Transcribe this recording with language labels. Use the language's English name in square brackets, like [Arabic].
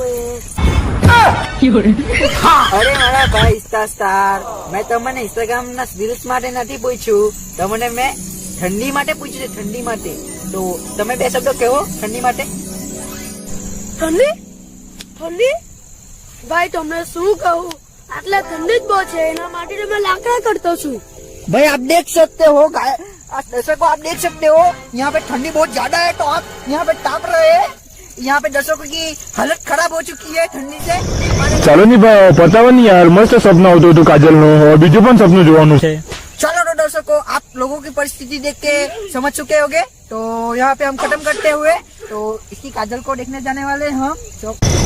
[Gujarati] અરે મારા ભાઈ સ્ટાર મેં તમને ઇન્સ્ટાગ્રામ ના રીલ્સ માટે નથી પૂછ્યું, તમને મેં ઠંડી માટે પૂછ્યું છે. ઠંડી માટે તો તમે 2 શબ્દો કહો ઠંડી માટે. ઠંડી ભાઈ તમને શું કહું, આટલા ઠંડી જ બહુ છે, એના માટે તો મેં લાકડા કરતો છું. [Hindi] भाई आप देख सकते हो दर्शकों, आप देख सकते हो यहाँ पे ठंडी बहुत ज्यादा है तो आप यहाँ पे ताप रहे हैं. यहाँ पे दर्शकों की हालत खराब हो चुकी है ठंडी से. [Gujarati] ચાલો ની પતાવો ની યાર, મસ્ત સપનું આવતું હતું કાજલ નું. હવે બીજું પણ સપનું જોવાનું છે. [Hindi] चलो तो दर्शकों आप लोगों की परिस्थिति देख के समझ चुके होंगे. तो यहाँ पे हम खत्म करते हुए तो इसकी काजल को देखने जाने वाले हैं हम.